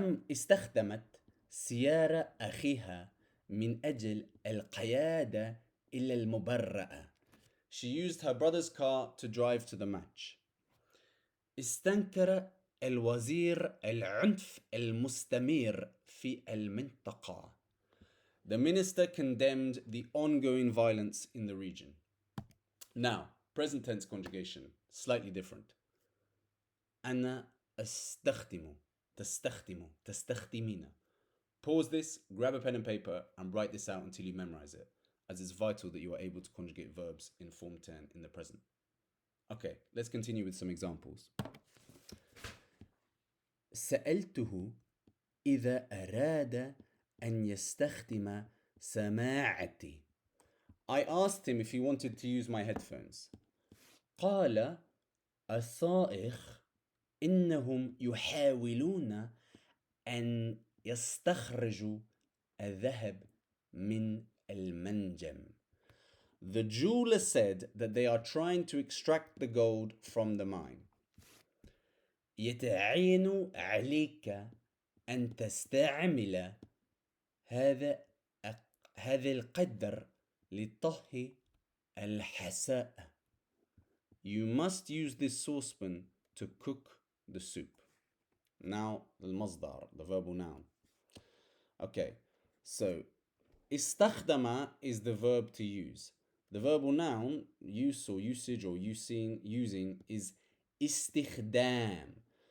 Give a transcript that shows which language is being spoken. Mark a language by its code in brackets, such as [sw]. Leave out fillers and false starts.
[ar] استخدمت سيارة أخيها من أجل القيادة إلى المبرأة. [en] She used her brother's car to drive to the match. [ar] استنكر الوزير العنف المستمر في المنطقة. [en] The minister condemned the ongoing violence in the region. Now, present tense conjugation, slightly different. [ar] أنا أستخدم, تستخدمين. [en] Pause this, grab a pen and paper, and write this out until you memorize it, as it's vital that you are able to conjugate verbs in Form 10 in the present. Okay, let's continue with some examples. [ar] سألته إذا أراد أن يستخدم سماعتي. [en] I asked him if he wanted to use my headphones. [ar] قال الصائغ إنهم يحاولون أن يستخرجوا الذهب من المنجم. [en] The jeweler said that they are trying to extract the gold from the mine. [ar] يتعين عليك أن تستعمل هذا القدر لطهي الحساء. [en] You must use this saucepan to cook the soup. Now, المصدر, the verbal noun. Okay, so استخدم is the verb to use. The verbal noun, use or usage or using is istikhdam.